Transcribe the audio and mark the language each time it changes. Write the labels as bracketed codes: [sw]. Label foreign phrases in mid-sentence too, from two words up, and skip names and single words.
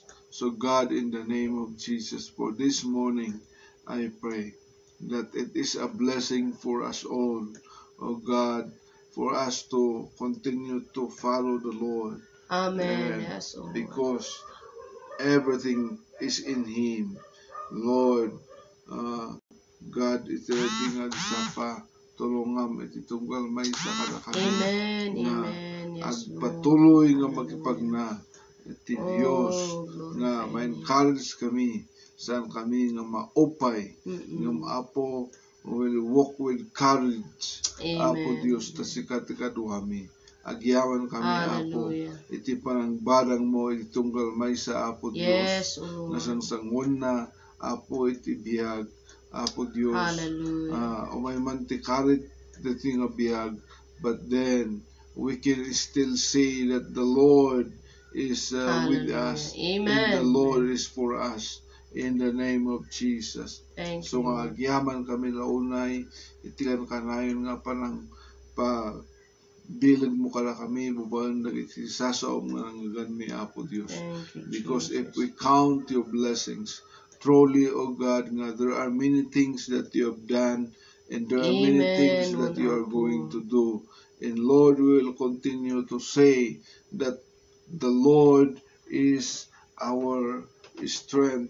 [en] So God, in the name of Jesus, for this morning, I pray that it is a blessing for us all, oh God, for us to continue to follow the Lord. Amen. Yes, Lord. Because everything is in Him. Lord, God, [ilo] iti agsapa, tulungam, iti tunggal may sa kadakami. [en] Amen. Amen. Yes, [ilo] agpatuloy nga magipagna iti Dios nga ma-encourage kami saan kami nga maupay nga Apo [en] will walk with courage. [ilo] Apo Dios tasikat kaduhami agyawan kami. Apo iti panangbarang mo iti tunggal may sa Apo Dios nga sangsangon na Apo iti biyag. Apo Dios umay man ti karit iti nga biyag, [en] but then we can still say that the Lord is with us. Amen. And the Lord is for us in the name of Jesus. [ilo] So nga agyaman kami launay itikan kanayon nga panang bilag mo kala kami bubalan dagiti sasaom nga nanggan mi Apo Dios. [en] Because if we count your blessings truly, O God, nga there are many things that you have done and there are many things that you are going to do. And Lord, we will continue to say that the Lord is our strength.